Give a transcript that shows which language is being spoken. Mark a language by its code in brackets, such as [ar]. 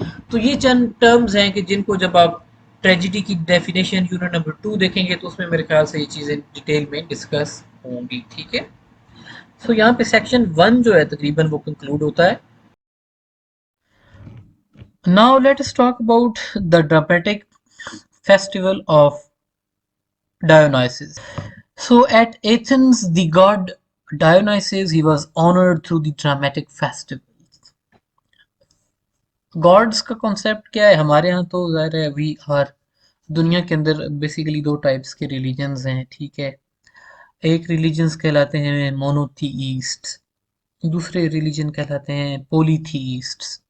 [ur] تو یہ چند ٹرمز ہیں کہ جن کو جب آپ ٹریجڈی کی ڈیفینیشن یونٹ نمبر 2 دیکھیں گے تو اس میں میرے خیال سے یہ چیزیں ڈیٹیل میں ڈسکس ہوں گی. ٹھیک ہے. سو یہاں پہ سیکشن 1 جو ہے تقریباً وہ کنکلوڈ ہوتا ہے. [en] Now let us talk about the dramatic festival of Dionysus. So at Athens, the god Dionysus he was honored through the dramatic festivals. [ur] Gods کا کانسیپٹ کیا ہے ہمارے ہاں تو ظاہر ہے [en] we are [ur] دنیا کے اندر بیسیکلی دو ٹائپس کے ریلیجنز ہیں. ٹھیک ہے. ایک ریلیجنز کہلاتے ہیں مونوتھیسٹ، دوسرے ریلیجن کہلاتے ہیں پولیتھیسٹ.